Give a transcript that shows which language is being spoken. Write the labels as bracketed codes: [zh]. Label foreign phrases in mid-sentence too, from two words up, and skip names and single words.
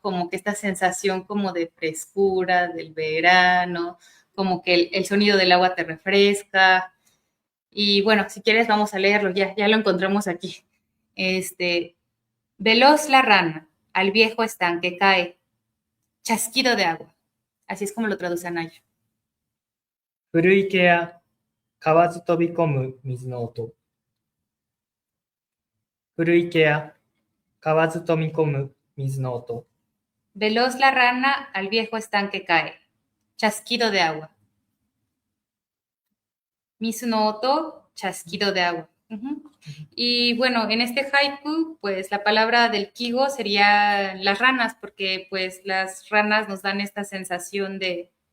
[es] Como que esta sensación como de frescura del verano, como que el sonido del agua te refresca. Y bueno, si quieres vamos a leerlo, ya lo encontramos aquí. Veloz la rana, al viejo estanque cae, chasquido de agua. Así es como lo traduce Anaya. [ja] 古池や河津飛び込む水の音。古池や河津飛び込む水の音。 [es] Veloz la rana, al viejo estanque cae, chasquido de agua. [ja] 水の音, [es] chasquido de agua. Y bueno, en este haiku, pues la palabra del kigo sería las ranas, porque pues las ranas nos dan esta sensación de...